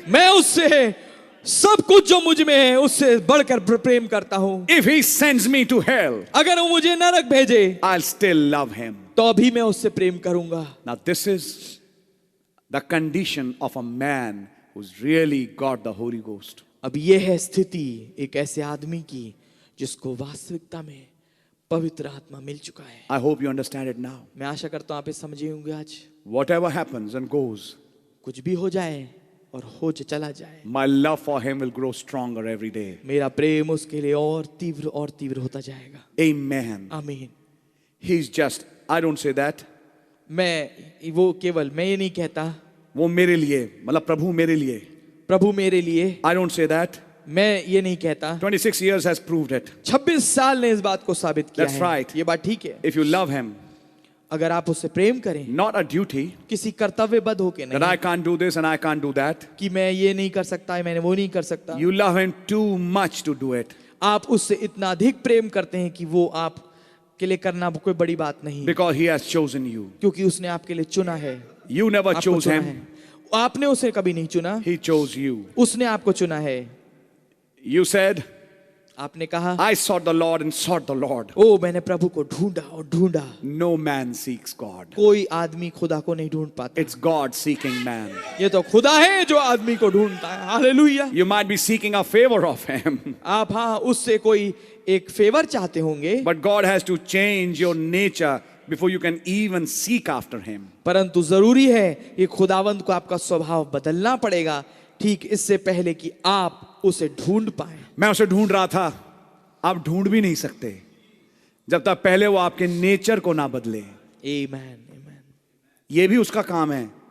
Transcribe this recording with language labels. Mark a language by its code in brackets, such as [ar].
[hi] मैं उससे सब कुछ जो मुझ में है उससे बढ़कर प्रेम करता हूँ। [en] If he sends me to hell, [hi] अगर वो मुझे नरक भेजे [en] I'll still love him. [hi] तो भी मैं उससे प्रेम करूंगा। [en] Now this is the condition of a man who's really got the Holy Ghost. [hi] अब ये है स्थिति एक ऐसे आदमी की जिसको वास्तविकता में पवित्र आत्मा मिल चुका है। [en] I hope you understand it now. [hi] मैं आशा करता हूँ आप ये समझे होंगे आज। [en] Whatever happens and goes, [hi] कुछ भी हो जाए और हो चला जाए, [en] my love for him will grow stronger every day. [hi] मेरा प्रेम उसके लिए और तीव्र होता जाएगा। [en] Amen. [hi] आमीन। [en] He's just, I don't say that. [hi] मैं ये नहीं कहता वो मेरे लिए, मतलब प्रभु मेरे लिए. प्रभु मेरे लिए, [en] I don't say that. [hi] मैं ये नहीं कहता। [en] 26 years has proved it. [hi] 26 साल ने इस बात को साबित किया [en] That's [hi] है। [en] right. [hi] ये बात ठीक है। [en] If you love him, [hi] अगर आप उससे प्रेम करें, [en] not a duty [hi] किसी कर्तव्यबद्ध होके [en] that [hi] नहीं [en] I can't do this and I can't do that. [hi] कि मैं ये नहीं कर सकता, मैंने वो नहीं कर सकता। [en] You love him too much to do it. [hi] आप उससे इतना अधिक प्रेम करते हैं कि वो आप के लिए करना कोई बड़ी बात नहीं, [en] Because he has chosen you. [hi] क्योंकि उसने आपके लिए चुना है। [en] You never [hi] आपको [en] chose [hi] चुना [en] him. [hi] है। आपने उसे कभी नहीं चुना, [en] He chose you. [hi] उसने आपको चुना है। [en] You said, [hi] आपने कहा, [en] I sought the Lord and sought the Lord. [hi] ओ मैंने प्रभु को ढूंढा और ढूंढा। [en] No man seeks God. [hi] कोई आदमी खुदा को नहीं ढूंढ पाता। [en] It's God seeking man. [hi] ये तो खुदा है जो आदमी को ढूंढता है। Hallelujah. [en] You might be seeking a favor of him, [hi] आप हाँ उससे कोई एक फेवर चाहते होंगे, [en] but God has to change your nature before you can even seek after him. [hi] परंतु जरूरी है कि खुदावंद को आपका स्वभाव बदलना पड़ेगा, ठीक इससे पहले कि आप उसे ढूंढ पाए। मैं उसे ढूंढ रहा था, आप ढूंढ भी नहीं सकते जब तक पहले वो आपके नेचर को ना बदले। आमीन, आमीन। ये भी उसका काम है।